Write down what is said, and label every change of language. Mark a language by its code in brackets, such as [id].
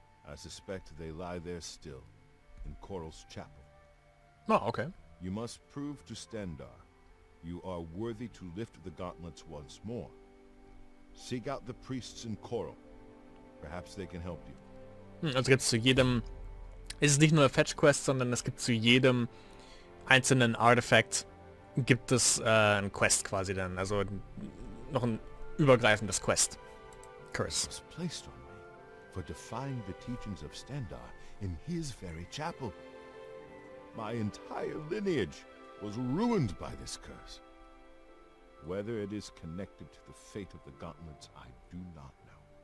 [en] I suspect they lie there still, in Coral's chapel. Oh, okay. You must prove to Stendar you are worthy to lift the gauntlets once more. Seek out the priests in Coral. Perhaps they can help you. [de] Also gibt es zu jedem... Ist es nicht nur eine Fetch-Quest, sondern es gibt zu jedem einzelnen Artifact gibt es ein Quest quasi dann. Also noch ein übergreifendes Quest. [en] Curse. Was placed on me for defying the teachings of Stendar in his very chapel. My entire lineage was ruined by this curse. Whether it is connected to the fate of the gauntlets, I do not know.